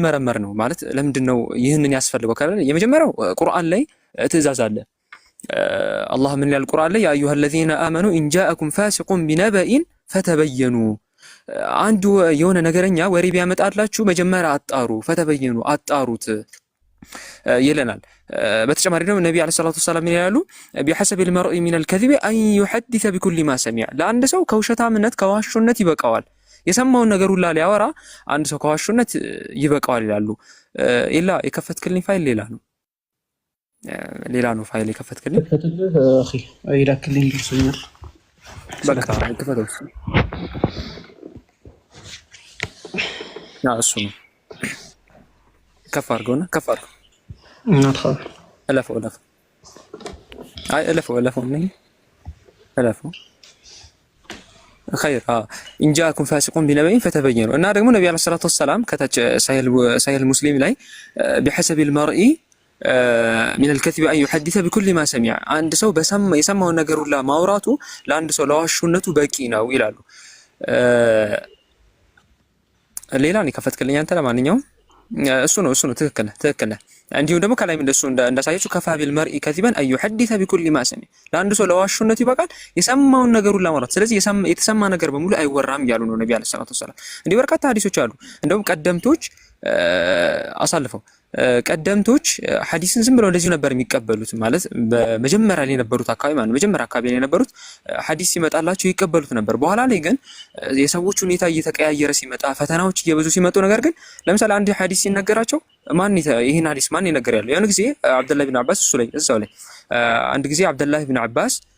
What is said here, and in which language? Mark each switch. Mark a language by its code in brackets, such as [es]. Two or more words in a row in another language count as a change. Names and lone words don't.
[am] መረመር ነው ማለት ለምንድነው ይህንን ያስፈልገው ካለ የመጀመሪያው ቁርአን ላይ ትእዛዝ አለ። አላህ ምን ይላል ቁርአን ላይ ያ [ar] أيها الذين آمنوا إن جاءكم فاسق بنبإ فتبينوا [am] አንዱ የሆነ ነገረኛ ወሬ ቢያመጣላችሁ መጀመሪያ አጣሩ፣ ፈተበየኑ አጣሩት ይለናል። በተጨማሪ ደግሞ ነብዩ [ar] عليه الصلاة السلام [am] ይላሉ [ar] بحسب المرء من الكذب ان يحدث بكل ما سمع [am] ለአንድ ሰው ከውሸታምነት ከዋሹነት ይበቃዋል። የሰማውን ነገር ሁላ ሊያወራ አንድ ሰው ከዋሹነት ይበቃዋል ይላሉ። ኢላ የከፈትክልኝ ፋይል ሌላ ነው ፋይል የከፈትክልኝ اخي ይላክልኝ ይልኛል። በቃ ከፈተው እሱ ነው። ከፍ አድርገውና እለፈው ኸይር [ar] إن جاءكم فاسق بنبإ فتبينوا [am] እና ደግሞ ነብዩ [ar] عليه الصلاة والسلام [am] ከታች ሳሂህ ሙስሊም ላይ [ar] بحسب المرء من الكذب أن يحدث بكل ما سمع [am] አንድ ሰው የሰማውን ነገር ሁላ ማውራቱ ለአንድ ሰው ለዋሹነቱ በቂ ነው ይላሉ። ሌላ ነው ከፈትክልኝ አንተ። ለማንኛውም እሱ ነው ትክክል ነህ። እንዲሁም ደግሞ ከላይም እንደሱ እንዳሳየችው [ar] كفى بالمرء كذبا أن يحدث بكل ما سمع [am] ለአንድ ሰው ለዋሹነቱ ይበቃል የሰማውን ነገር ሁላ ማውራት። ስለዚህ የተሰማ ነገር በሙሉ አይወራም ያሉ ነው ነብዩ [ar] عليه الصلاة والسلام። [am] እንዲህ በርካታ ሐዲሶች አሉ። እንደውም ቀደምቶች ሐዲስን ዝም ብለው እንደዚሁ ነበር የሚቀበሉት። ማለት በመጀመሪያ ላይ የነበሩት አካባቢ ላይ የነበሩት ሐዲስ ሲመጣላቸው ይቀበሉት ነበር። በኋላ ላይ ግን የሰዎች ሁኔታ እየተቀያየረ ሲመጣ ፈተናዎች እየበዙ ሲመጡ ነገር ግን ለምሳሌ አንድ ሐዲስ ሲነገራቸው ይሄን ሐዲስ ማን ይነገር ያለው ያን ጊዜ አብዱላህ ኢብኑ አባስ እዛው ላይ አንድ ጊዜ አብዱላህ ኢብኑ አባስ